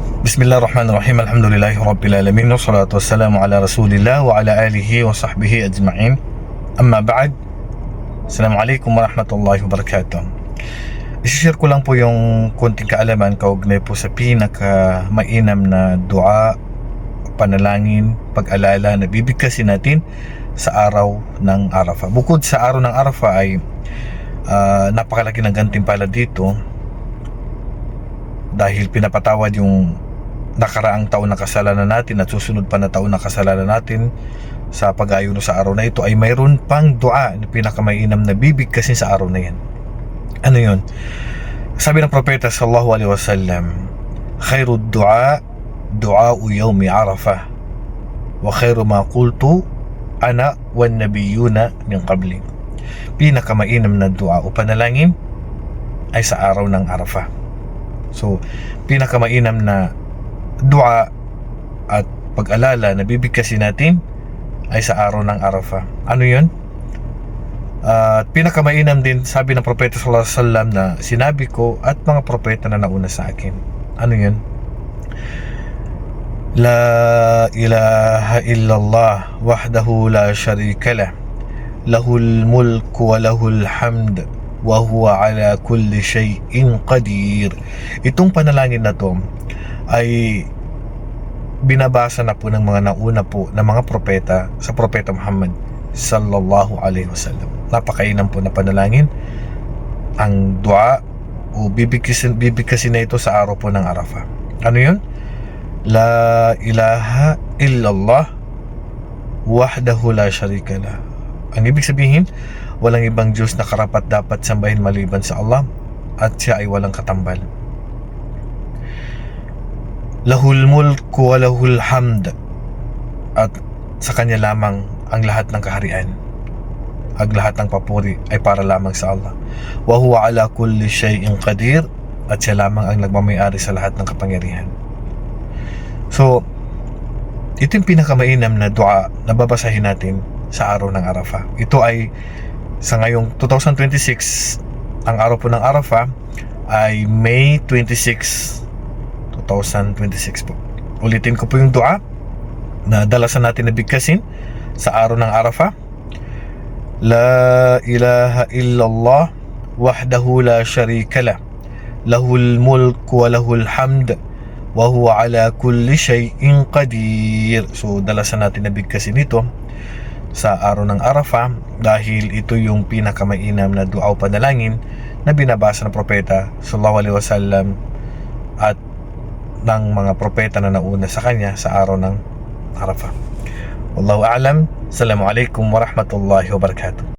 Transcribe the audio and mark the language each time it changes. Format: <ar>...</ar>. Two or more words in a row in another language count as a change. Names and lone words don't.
<ar>بسم الله الرحمن الرحيم. الحمد لله رب العالمين. والصلاة والسلام على رسول الله وعلى آله وصحبه أجمعين. أما بعد. السلام عليكم ورحمة الله وبركاته.</ar> <tl>I-share ko lang po yung konting kaalaman kaugnay po sa pinaka mainam na dua, panalangin, pag-alala na bibigkasin natin sa araw ng Arafah. Bukod sa araw ng Arafah ay napakalaki ng gantimpala dito dahil pinapatawad yung nakaraang taon na kasalanan natin at susunod pa na taon na kasalanan natin sa pag-ayuno sa araw na ito, ay mayroon pang dua na pinakamainam na bibigkasin sa araw na yan. Ano yun? Sabi ng propeta</tl> <ar>صلى الله عليه وسلم, خير الدعاء دعاء يوم عرفة وخير ما قلت أنا والنبيون من قبلي.</ar> <tl>Pinakamainam na dua o panalangin ay sa araw ng Arafah. So, pinakamainam na dua at pag-alala na bibigkasin natin ay sa araw ng Arafah. Ano yun? At pinakamainam din, sabi ng propeta</tl> <ar>صلى الله عليه وسلم,</ar> <tl>na sinabi ko at mga propeta na nauna sa akin. Ano yun?</tl> <ar>لا إله إلا الله وحده لا شريك له، له الملك وله الحمد وهو على كل شيء قدير.</ar> <tl>Itong panalangin na to ay binabasa na po ng mga nauna po na mga propeta sa propeta Muhammad</tl> <ar>صلى الله عليه وسلم.</ar> <tl>Napakainam po na panalangin ang dua o bibigkasin na ito sa araw po ng Arafah. Ano yun?</tl> <ar>لا إله إلا الله وحده لا شريك له.</ar> <tl>Ang ibig sabihin, walang ibang Diyos na karapat dapat sambahin maliban sa Allah at siya ay walang katambal.</tl> <ar>له الملك وله الحمد,</ar> <tl>at sa kanya lamang ang lahat ng kaharian. Ang lahat ng papuri ay para lamang sa Allah.</tl> <ar>وهو على كل شيء قدير,</ar> <tl>at siya lamang ang nagmamayari sa lahat ng kapangyarihan. So, ito yung pinakamainam na dua na babasahin natin sa araw ng Arafah. Ito ay sa ngayong 2026, ang araw po ng Arafah ay May 26, 2026 po. Ulitin ko po yung dua na dalasan natin na bigkasin sa araw ng Arafah.</tl> <ar>لا إله إلا الله وحده لا شريك له، له الملك وله الحمد وهو على كل شيء قدير.</ar> <tl>So dalasan natin na bigkasin ito sa araw ng Arafah dahil ito yung pinakamainam na dua o panalangin na binabasa ng propeta</tl> <ar>صلى الله عليه وسلم</ar> <tl>at ng mga propeta na nauna sa kanya sa araw ng Arafah.</tl> <ar>والله أعلم. السلام عليكم ورحمة الله وبركاته.</ar>